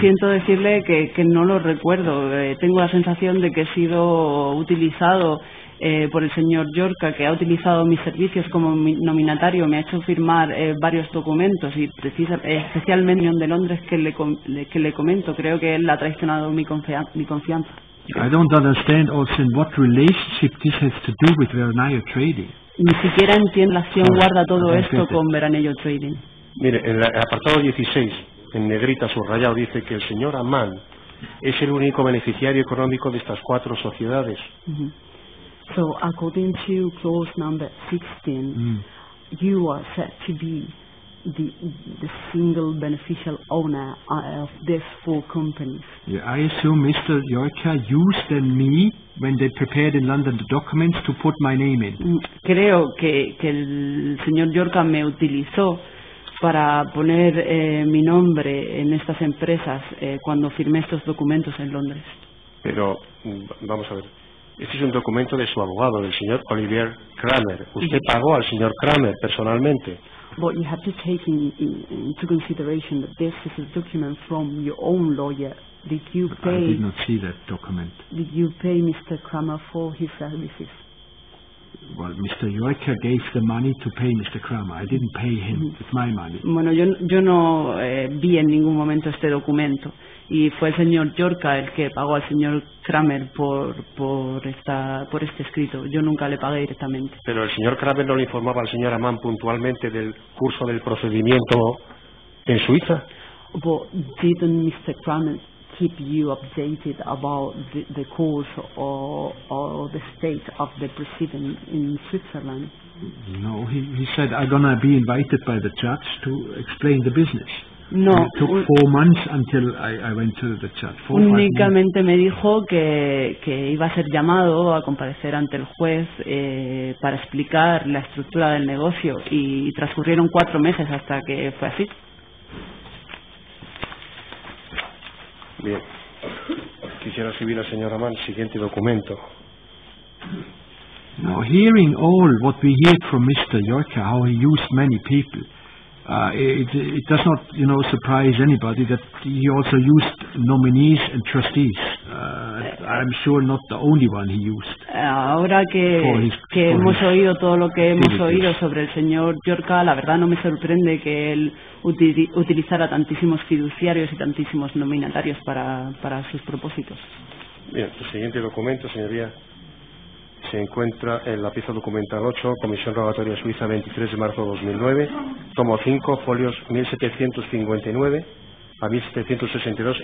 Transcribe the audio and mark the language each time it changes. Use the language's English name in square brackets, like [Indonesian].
[Spanish] Siento decirle que no lo recuerdo. Tengo la sensación de que he sido utilizado por el señor Yorka, que ha utilizado mis servicios como nominatario, me ha hecho firmar varios documentos, y especialmente en de Londres que le comento, creo que él ha traicionado mi confianza. [English] I don't understand also in what relationship this has to do with Veranello Trading. [Spanish] Ni siquiera entiendo la relación guarda todo esto con Veranello Trading. Mire, en el apartado 16, en negrita subrayado, dice que el señor Amann es el único beneficiario económico de estas cuatro sociedades. [English] So, according to clause number 16, you are said to be the single beneficial owner of these four companies. Yeah, I assume Mr. Yorka used me when they prepared in London the documents to put my name in. [Spanish] Creo que el señor Yorka me utilizó para poner mi nombre en estas empresas cuando firmé estos documentos en Londres. Pero, vamos a ver. Este es un documento de su abogado, del señor Olivier Kramer. ¿Usted pagó al señor Kramer personalmente? [English] But you have to take into consideration that this is a document from your own lawyer. Did you pay? I did not see that document. Did you pay Mr. Kramer for his services? Well, Mr. Joica gave the money to pay Mr. Kramer. I didn't pay him. It's my money. [Spanish] Bueno, yo no vi en ningún momento este documento y fue el señor Yorka el que pagó al señor Kramer por este escrito. Yo nunca le pagué directamente. Pero el señor Kramer no le informaba al señor Ammann puntualmente del curso del procedimiento en Suiza. [English] But didn't Mr. Kramer keep you updated about the course or the state of the proceeding in Switzerland? No, he said, I'm going to be invited by the judge to explain the business. No. And it took 4 months until I went to the judge. [Spanish] Únicamente me dijo que iba a ser llamado a comparecer ante el juez para explicar la estructura del negocio y transcurrieron 4 meses hasta que fue así. Bien. Quisiera recibir al señor Ammann siguiente documento. [English] Now, hearing all what we heard from Mr. Joica, how he used many people, it does not, surprise anybody that he also used nominees and trustees. I'm sure not the only one he used. [Spanish] Ahora que hemos oído todo lo que hemos oído sobre el señor Joica, la verdad no me sorprende que él utilizara tantísimos fiduciarios y tantísimos nominatarios para sus propósitos. Bien, el siguiente documento, señoría, se encuentra en la pieza documental 8, Comisión Rogatoria Suiza, 23 de marzo de 2009, tomo 5, folios 1759 a 1762.